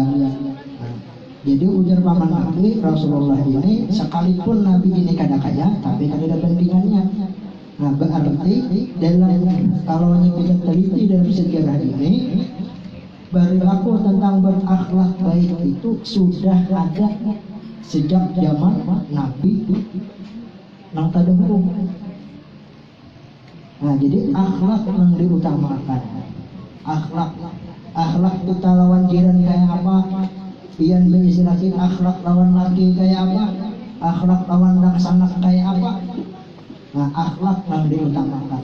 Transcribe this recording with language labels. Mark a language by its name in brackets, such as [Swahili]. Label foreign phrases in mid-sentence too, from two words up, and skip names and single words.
[Banjar] Jadi ujar paman Nabi, Rasulullah ini sekalipun Nabi ini kada kaya, [Indonesian] tapi tidak ada bandingannya. Nah, berarti dalam kalau kita teliti dalam sejarah ini, berlaku tentang berakhlak baik itu sudah ada sejak zaman Nabi [Banjar] nang tadahulu. [Indonesian] Nah, jadi akhlak yang diutamakan. [Banjar] Akhlak kita lawan jiran kayak apa? Iyan beristilahkan akhlak lawan laki kayak apa? Akhlak lawan nang sanak kayak apa? Nah, [Indonesian] akhlak yang diutamakan.